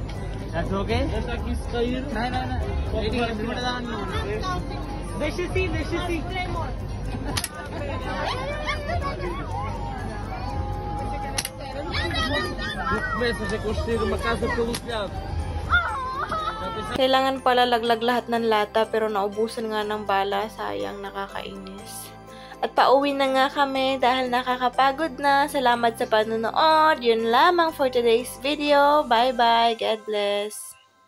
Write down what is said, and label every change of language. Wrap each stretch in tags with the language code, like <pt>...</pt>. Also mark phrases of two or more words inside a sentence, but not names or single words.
<en>That's okay?</en> <pt>Esta aqui se cair.</pt> <en>No. Ready?</en> <pt>Deixa assim, deixa assim. Tu começas a construir uma casa pelo telhado.</pt> <tl>Kailangan pala laglag lahat ng lata pero naubusan nga ng bala, sayang, nakakainis. At pauwi na nga kami dahil nakakapagod na. Salamat sa panonood. Yun lamang</tl> <en>for today's video. Bye bye. God bless.</en>